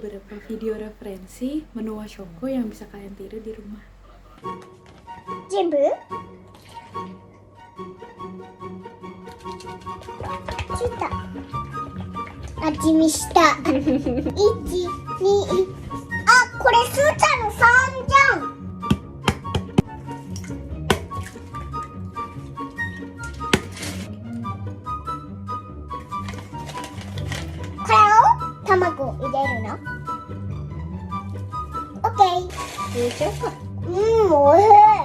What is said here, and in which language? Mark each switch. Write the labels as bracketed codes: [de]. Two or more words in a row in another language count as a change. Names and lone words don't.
[id] beberapa video referensi menu Washoko yang bisa kalian tiru di rumah. [ja] 全部ついた味見した1、2 あ、これスーちゃんの3じゃんこれを卵入れるの OK おいしい